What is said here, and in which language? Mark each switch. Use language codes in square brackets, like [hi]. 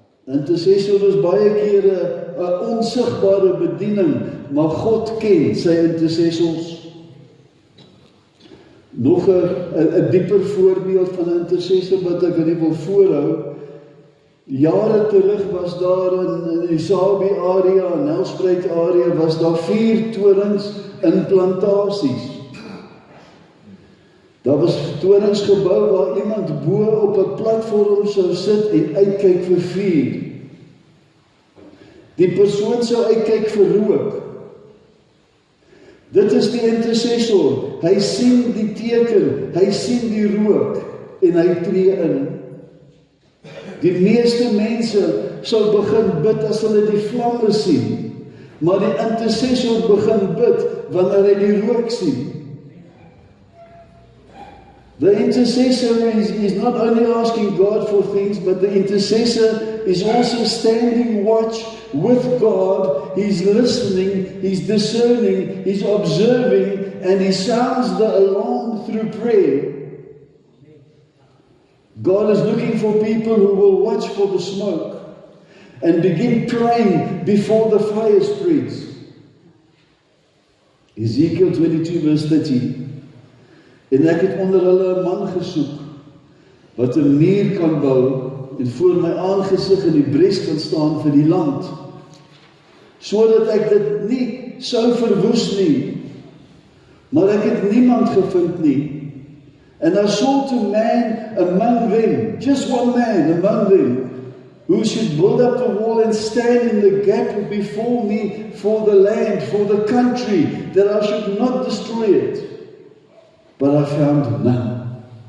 [af] Intercessor is baie kere 'n onsigbare bediening, maar God ken sy intercessors. Nog 'n dieper voorbeeld van 'n intercessor wat ek wil voorhou. Jare terug was daar in die Sabi area, in Nelspruit area, was daar 4 torings in plantasies. Daar was torings gebou waar iemand bo op 'n platform sou sit en uitkyk vir vuur. Die persoon sou uitkyk vir rook. Dit is die intercessor. Hy sien die teken, hy sien die rook en hy tree in. Die meeste mense sal begin bid as hulle die vlamme sien, maar die intercessor begin bid wanneer hy die rook sien. [en] The intercessor is not only asking God for things, but the intercessor is also standing watch with God. He's listening, he's discerning, he's observing, and he sounds the alarm through prayer. God is looking for people who will watch for the smoke and begin praying before the fire spreads. Ezekiel 22 verse 30. [af] En ek het onder hulle 'n man gesoek, wat 'n muur kan bou, en voor my aangesig in die bres kan staan vir die land, sodat ek dit nie sou verwoes nie. Maar ek het niemand gevind nie. [en] And I sought a man among them, just one man among them, who should build up a wall and stand in the gap before me for the land, for the country, that I should not destroy it. But I found none.